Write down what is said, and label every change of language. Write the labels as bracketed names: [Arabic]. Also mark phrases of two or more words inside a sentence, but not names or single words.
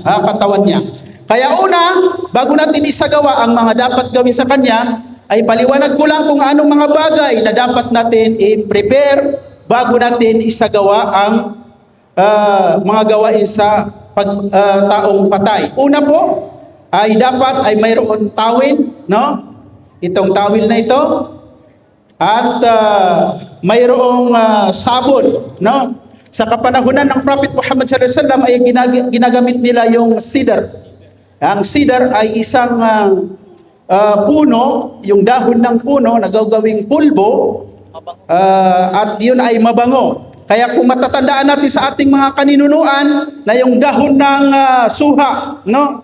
[Filipino] Kaya una, bago natin isagawa ang mga dapat gawin sa kanya, ay paliwanag ko lang kung anong mga bagay na dapat natin i-prepare bago natin isagawa ang mga gawain sa taong patay. Una po, ay dapat ay mayroon tawil, no? Itong tawil na ito. At mayroong sabon, no? Sa kapanahunan ng Prophet Muhammad [Arabic] صلى الله عليه وسلم [Filipino] ay ginagamit nila yung cedar. Ang cedar ay isang puno, yung dahon ng puno na gagawing pulbo, at yun ay mabango. Kaya kung matatandaan natin sa ating mga kaninunuan na yung dahon ng suha, no?